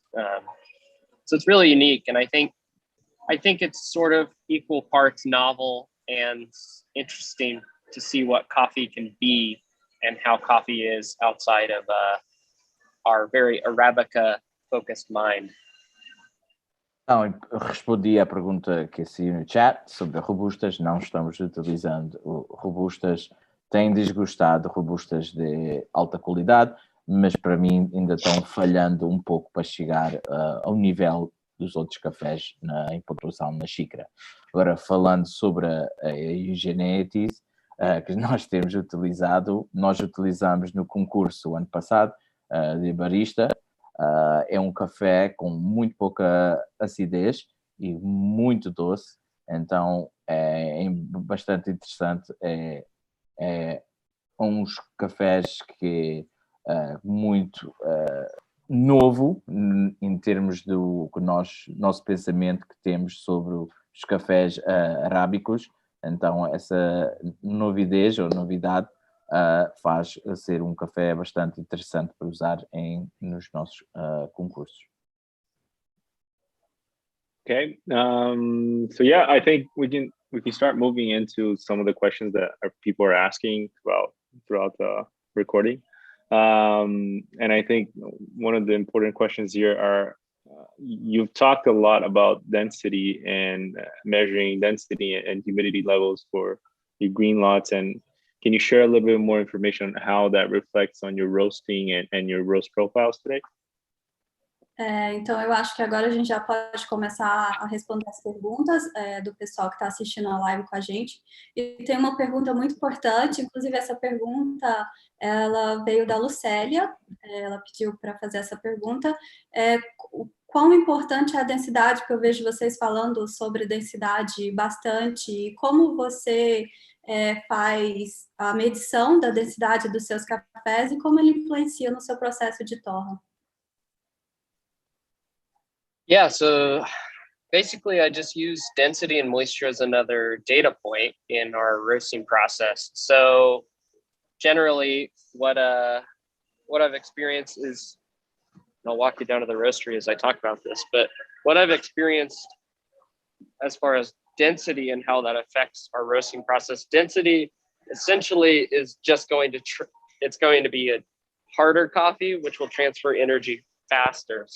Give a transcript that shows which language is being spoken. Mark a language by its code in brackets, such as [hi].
[en] So it's really unique, and I think it's sort of equal parts novel and interesting to see what coffee can be and how coffee is outside of our very Arabica-focused mind. [pt] Então, eu respondi à pergunta que saiu no chat sobre robustas. Não estamos utilizando robustas. Tem desgostado robustas de alta qualidade, mas para mim ainda estão falhando um pouco para chegar ao nível dos outros cafés em pontuação na xícara. Agora, falando sobre a Eugenioides, que nós temos utilizado, nós utilizamos no concurso ano passado de barista. É um café com muito pouca acidez e muito doce, então é bastante interessante. É uns cafés que é muito novo em termos do nosso pensamento que temos sobre os cafés arábicos. Então essa novidade faz ser um café bastante interessante para usar nos nossos concursos. [en] Okay, so yeah, I think we can start moving into some of the questions that people are asking throughout the recording. And I think one of the important questions here are, you've talked a lot about density and measuring density and humidity levels for your green lots, and can you share a little bit more information on how that reflects on your roasting and your roast profiles today? [pt] Então, eu acho que agora a gente já pode começar a responder as perguntas do pessoal que está assistindo a live com a gente. E tem uma pergunta muito importante, inclusive essa pergunta, ela veio da Lucélia, ela pediu para fazer essa pergunta. Quão importante é a densidade, porque eu vejo vocês falando sobre densidade bastante, e como você faz a medição da densidade dos seus cafés e como ele influencia no seu processo de torra? [en] Yeah, so basically I just use density and moisture as another data point in our roasting process. So generally what I've experienced is, and I'll walk you down to the roastery as I talk about this, but what I've experienced as far as density and how that affects our roasting process, density essentially is just going to it's going to be a harder coffee, which will transfer energy faster.